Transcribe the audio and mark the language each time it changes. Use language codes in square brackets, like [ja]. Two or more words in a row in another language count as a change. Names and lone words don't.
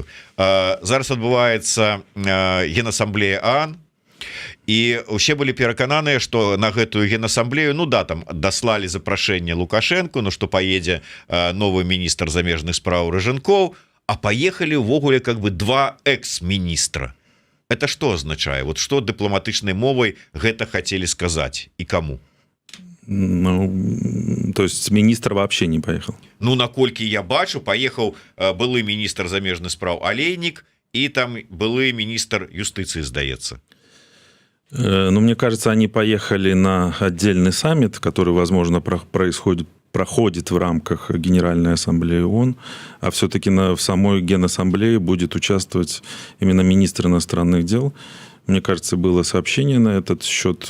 [be] Зараз адбываецца Генасамблея ААН, і усе былі перакананыя, што на гэтую генасамблею, ну да, там даслалі запрашэнне Лукашенко, ну што паедзе новы міністр замежных спраў Рыжанкоў, а паехалі ўвогуле [ru] как бы [be] 2 экс-міністра. [ru] Это что означае? Вот что [be] дыпламатычнай мовай гэта хацелі сказаць і каму? [ru] Ну, то есть министр вообще не поехал? [be] Ну, наколькі я бачу, паехаў былы міністр замежных спраў Алейнік і там былы міністр юстыцыі, здаецца. [ru] Ну, мне кажется, они поехали на отдельный саммит, который, возможно, проходит в рамках Генеральной Ассамблеи ООН, а все-таки в самой Генассамблее будет участвовать именно министр иностранных дел. Мне кажется, было сообщение на этот счет.